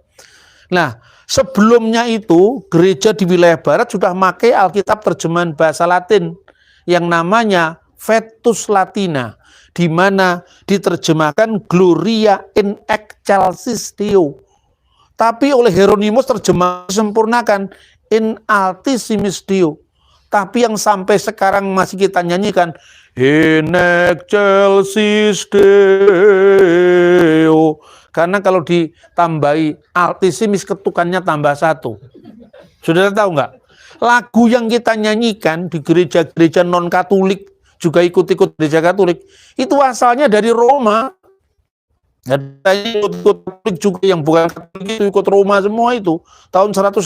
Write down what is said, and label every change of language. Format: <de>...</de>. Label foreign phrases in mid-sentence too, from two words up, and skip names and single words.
<id>Nah, sebelumnya itu gereja di wilayah barat sudah memakai Alkitab terjemahan bahasa Latin yang namanya Vetus Latina, di mana diterjemahkan</id> <la>Gloria in excelsis Deo.</la> <id>Tapi oleh Hieronymus terjemah disempurnakan</id> <la>in Altissimis Deo.</la> <id>Tapi yang sampai sekarang masih kita nyanyikan</id> <la>in excelsis Deo.</la> <id>Karena kalau ditambahi Altissimis ketukannya tambah 1. Sudah tahu nggak? Lagu yang kita nyanyikan di gereja-gereja non-Katolik, juga ikut-ikut gereja Katolik, itu asalnya dari Roma. Ada ikut juga yang bukan Katolik itu ikut Roma semua itu tahun 126.</id>